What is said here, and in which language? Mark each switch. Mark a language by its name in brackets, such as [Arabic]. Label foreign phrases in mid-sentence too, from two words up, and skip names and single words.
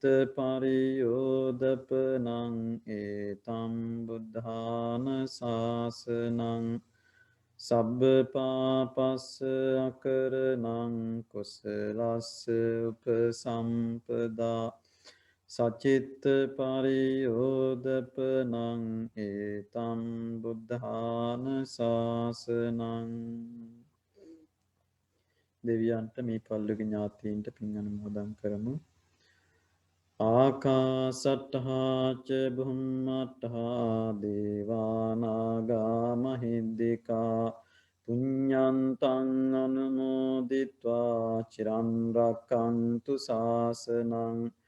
[Pali] පරියෝදපනං ඒතම් බුද්ධාන ශාසනං සබ්බ පාපස්ස අකරණං කුසලස්ස උපසම්පදා සචිත්ත පරියෝදපනං ඒතම් බුද්ධාන ශාසනං. [Sinhala] දෙවියන්ට මේ පල්ලුගේ ඥාතීන්ට පින් අනුමෝදන් කරමු. [Pali] ආකාසට්ඨා ච බුම්මට්ඨා දේවානාගා මහිද්దికා පුඤ්ඤන්තං අනුමෝදිත්වා චිරන් රැක්කන්තු ශාසනං.